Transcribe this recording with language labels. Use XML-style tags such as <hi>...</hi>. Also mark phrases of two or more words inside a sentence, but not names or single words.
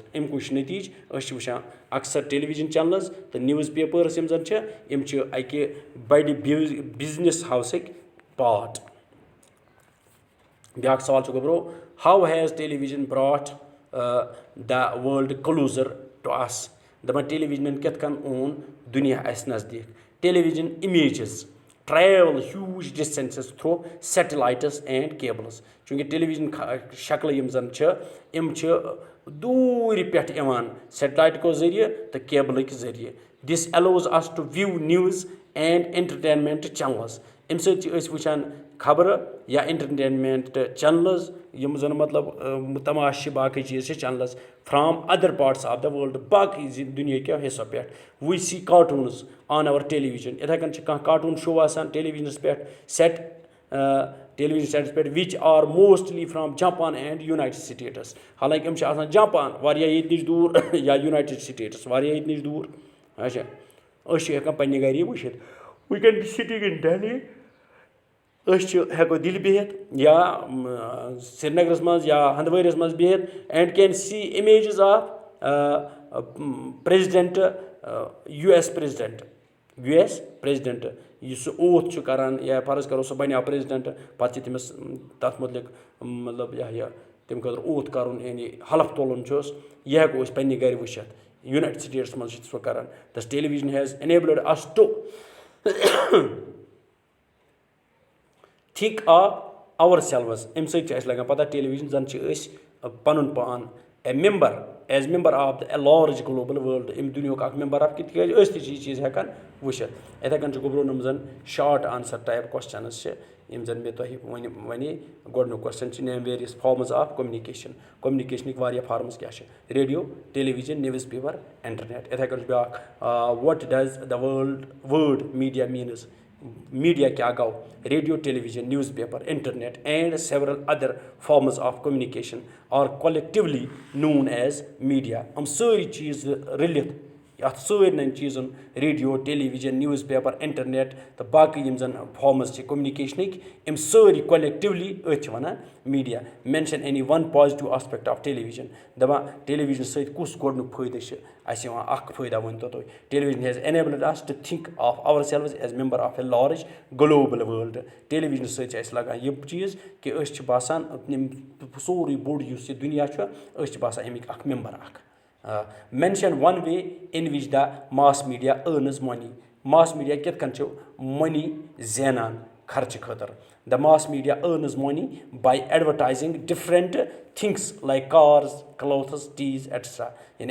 <ks>اَمیُک چھُ نٔتیٖجہٕ أسۍ چھِ وٕچھان اکثر</ks> <en>television channels</en> <ks>تہٕ نِوٕز پیپٲرٕس یِم زن چھِ, یِم چھِ اکہِ بڑِ</ks> <en>business houses</en> <ks>پارٹ. بیٛاکھ سوال چھُ گوٚبرو,</ks> <en>how has television brought the world closer to us.</en> <ks>دَپان ٹیلیوِجنن کِتھ کٔنۍ اوٚن دُنیا اَسہِ نزدیٖک.</ks> <en>television images travel huge distances through satellites and cables.</en> <ks>چوٗنٛکہِ ٹیلیوِجن شکلہٕ یِم زن چھِ, یِم چھِ دوٗرِ پٮ۪ٹھ یِوان سیٹلایٹکو ذٔریعہٕ تہٕ کیبلٕکۍ ذٔریعہٕ.</ks> <en>this allows us to view news and entertainment channels.</en> <ks>اَمہِ سۭتۍ چھِ أسۍ وٕچھان خبرٕ یا</ks> <en>entertainment channels,</en> <ks>یِم زن مطلب تماشہٕ چھِ, باقٕے چیٖز چھِ</ks> <en>channels from other parts of the world,</en> <ks>باقٕے دُنہِکیو حِصو پٮ۪ٹھ.</ks> <en>we see cartoons on our television.</en> <ks>یِتھٕے کٔنۍ چھِ کانٛہہ</ks> <en>cartoon show</en> <ks>آسان ٹیلیوِجنس پٮ۪ٹھ سیٹ,</ks> <en>television sets</en> <ks>پٮ۪ٹھ,</ks> <en>which are mostly from Japan and United States.</en> <ks>حالانکہِ یِم چھِ آسان جاپان, واریاہ ییٚتہِ نِش دوٗر, یا یوٗنایٹڈ سٹیٹس, واریاہ ییٚتہِ نِش دوٗر. اچھا, أسۍ چھِ ہٮ۪کان پننہِ گرِ یہِ وٕچھِتھ.</ks> <en>we can be sitting in Delhi.</en> <ks>أسۍ ہٮ۪کو دِلہِ بِہِتھ یا سرینگرس منٛز یا ہندوٲرِس منٛز بِہِتھ,</ks> <en>and can see images of President, US President,</en> <ks>یُس سُہ اوتھ چھُ کران, یا فرض کرو سُہ بنیو پریزڈنٹ, پتہٕ چھِ تٔمِس تتھ مُتعلق مطلب یہِ تمہِ خٲطرٕ اوتھ کرُن, یعنی حلف تُلُن چھُس. یہِ ہٮ۪کو أسۍ پننہِ گرِ وٕچھِتھ. یوٗنایٹڈ سٹیٹس منٛز چھِ سُہ کران.</ks> <en>this television has enabled us to think of ourselves.</en> <ks>اَمہِ سۭتۍ چھِ اَسہِ لگان پتہ ٹیلیوِجن زن چھِ أسۍ پنُن پان</ks> <en>a member, as member of the a large global world,</en> <ks>اَمہِ دُنیاہُک اکھ</ks> <en>member of,</en> <ks>تِکیازِ أسۍ تہِ چھِ یہِ چیٖز ہٮ۪کان وٕچھِتھ. یِتھٕے کٔنۍ چھُ گوٚبرو یِم زن</ks> <en>short answer type questions</en> <ks>چھِ, یِم زَن مےٚ تۄہہِ وَنے گۄڈٕنیُک کوسچن چھِ</ks> <en>name various forms of communication</en> <ks>کوٚمنِکیشنٕکۍ واریاہ فارمٕز کیاہ چھِ</ks> <en>radio television news paper internet</en> <ks>یِتھٕے کٔنۍ چھُ بیاکھ</ks> <en>what does the word media means</en> <ks>میٖڈیا کیاہ گوٚو</ks> <en>radio television news paper internet and several other forms of communication are collectively known as media</en> <ks>یِم سٲری چیٖز رٔلِتھ اَتھ سٲرنٕے چیٖزن</ks> <en>radio television news paper internet</en> <ks>تہٕ باقٕے یِم زَن فارمٕز چھِ کوٚمنِکیشنٕکۍ یِم سٲری کولیکٹِولی أتھۍ چھِ وَنان میٖڈیا</ks> <en>mention any one positive aspect of television</en> <ks>دَپان ٹیلیوِجن سۭتۍ کُس گۄڈنیُک فٲیدٕ چھِ اَسہِ یِوان اکھ فٲیدٕ ؤنۍتو تُہۍ</ks> <en>television has enabled us to think of ourselves as member of a large global world</en> <ks>ٹیلیوِجن سۭتۍ چھِ اَسہِ لگان یہِ چیٖز کہِ أسۍ چھِ باسان سورُے بوٚڑ یُس یہِ دُنیا چھُ أسۍ چھِ باسان اَمِکۍ اکھ ممبر اکھ</ks> <en>mention one way in which the mass media earns money</en> <ks>ماس میٖڈیا کِتھ کٔنۍ چھُ مٔنی زینان خرچہٕ خٲطرٕ</ks> <en>the mass media earns money by advertising different things like cars clothes TVs etcetera یعنی</en>